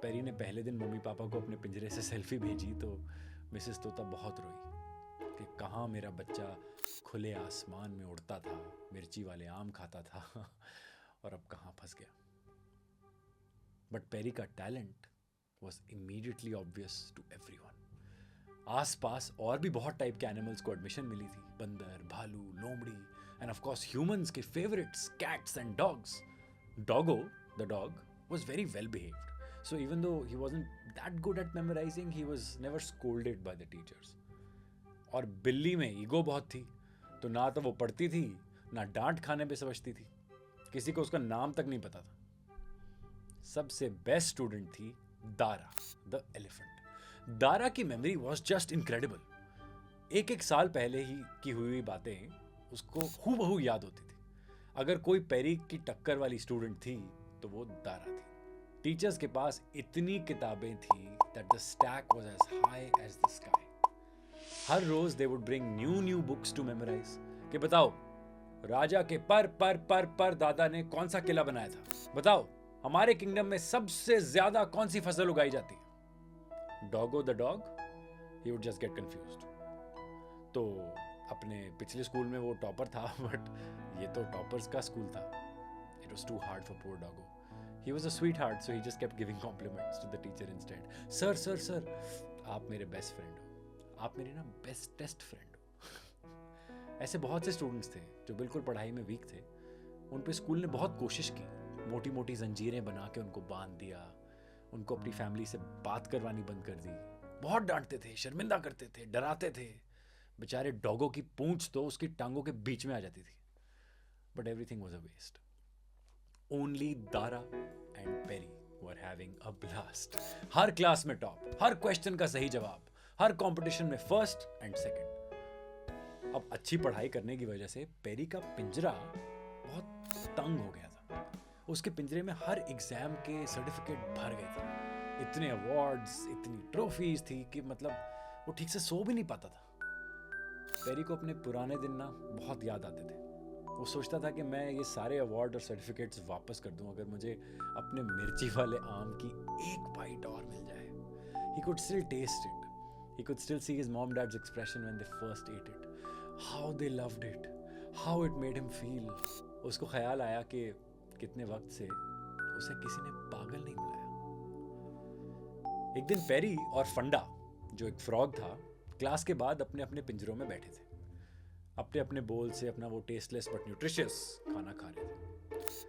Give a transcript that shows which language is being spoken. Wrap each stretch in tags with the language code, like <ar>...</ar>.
<hi>Peri ने पहले दिन मम्मी पापा को अपने पिंजरे से सेल्फी भेजी तो मिसेस तोता बहुत रोई कि कहाँ मेरा बच्चा खुले आसमान में उड़ता था, मिर्ची वाले आम खाता था और अब कहाँ फंस गया.</hi> <en>But Perry का talent was immediately obvious to everyone.</en> <hi>आसपास और भी बहुत टाइप के एनिमल्स को एडमिशन मिली थी. बंदर, भालू, लोमड़ी</hi> <en>and of course</en> <hi>ह्यूमंस के favourites cats and dogs.</hi> <en>Doggo the dog was very well behaved, so even though he wasn't that good at memorizing, he was never scolded by the teachers.</en> <hi>और बिल्ली में ego बहुत थी, तो ना तो वो पढ़ती थी ना डांट खाने पे समझती थी. किसी को उसका नाम तक नहीं पता था. सबसे बेस्ट स्टूडेंट थी दारा द एलिफेंट. दारा की</hi> <en>Memory was just incredible.</en> <hi>एक साल पहले ही की हुई बातें उसको हूबहू याद होती थी. अगर कोई पेरी की टक्कर वाली स्टूडेंट थी तो वो दारा थी. टीचर्स के पास इतनी किताबें थी</hi> <en>that the stack was as high as the sky.</en> <hi>हर rose</hi> <en>they would bring new books to memorize.</en> <hi>कि बताओ राजा के पर दादा ने कौन सा किला बनाया था. बताओ हमारे किंगडम में सबसे ज्यादा कौन सी फसल उगाई जाती है. Doggo the dog,</hi> <en>He would just get confused.</en> <hi>तो अपने पिछले स्कूल में वो टॉपर था, बट ये तो टॉपर्स का स्कूल था.</hi> <en>It was too hard for poor Doggo. He was a sweetheart, so he just kept giving compliments to the teacher instead.</en> <hi>Sir, आप मेरे बेस्ट फ्रेंड हो, आप मेरे ना बेस्टेस्ट फ्रेंड हो. ऐसे बहुत से स्टूडेंट्स थे जो बिल्कुल पढ़ाई में वीक थे. उन पे स्कूल ने बहुत कोशिश की, मोटी मोटी जंजीरें बना के उनको बांध दिया, उनको अपनी फैमिली से बात करवानी बंद कर दी, बहुत डांटते थे, शर्मिंदा करते थे, डराते थे. बेचारे डॉगो की पूंछ तो उसकी टांगों के बीच में आ जाती थी.</hi> <en>But everything was a waste. Only Dara and Perry were having a blast.</en> <hi>हर class में टॉप, हर क्वेश्चन का सही जवाब, हर कंपटीशन में</hi> <en>First and second.</en> <hi>अब अच्छी पढ़ाई करने की वजह से पेरी का पिंजरा बहुत तंग हो गया था. उसके पिंजरे में हर एग्जाम के सर्टिफिकेट भर गए थे. इतने अवार्ड्स, इतनी ट्रॉफीज थी कि मतलब वो ठीक से सो भी नहीं पाता था. पेरी को अपने पुराने दिन ना बहुत याद आते थे. वो सोचता था कि मैं ये सारे अवार्ड और सर्टिफिकेट्स वापस कर दूं अगर मुझे अपने मिर्ची वाले आम की एक बाइट और मिल जाए.</hi> <en>He could still taste it. He could still see his mom and dad's expression when they first ate it. How they loved it. How it made him feel.</en> <hi>उसको ख्याल आया कि कितने वक्त से उसे किसी ने पागल नहीं बुलाया. एक दिन पेरी और फंडा, जो एक फ्रॉग था, क्लास के बाद अपने अपने पिंजरों में बैठे थे. अपने अपने बोल से अपना वो</hi> <en>tasteless but nutritious</en> <hi>खाना खा रहे थे.</hi>